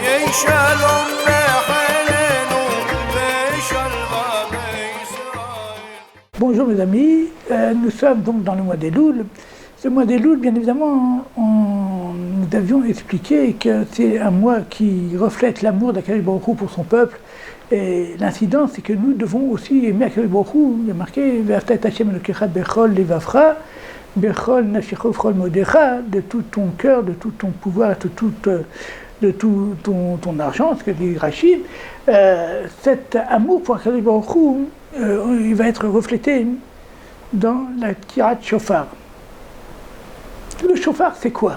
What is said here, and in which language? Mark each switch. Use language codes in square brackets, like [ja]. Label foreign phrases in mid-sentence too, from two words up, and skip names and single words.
[fr] Bonjour mes amis, nous sommes donc dans le mois d'Elul. Ce mois d'Elul, bien évidemment, nous avions expliqué que c'est un mois qui reflète l'amour d' [he] הקדוש ברוך הוא [fr] pour son peuple. Et l'incident, c'est que nous devons aussi aimer [he] הקדוש ברוך הוא. [fr] Il y a marqué [he] ואהבת את ה׳ אלוקיך בכל לבבך, בכל נפשך ובכל מאודך, [fr] de tout ton cœur, de tout ton pouvoir, de tout ton argent, ce que dit Rachid. Cet amour pour [he] הקדוש ברוך הוא, [fr] il va être reflété dans la [he] תקיעת שופר. [fr] Le shofar, c'est quoi?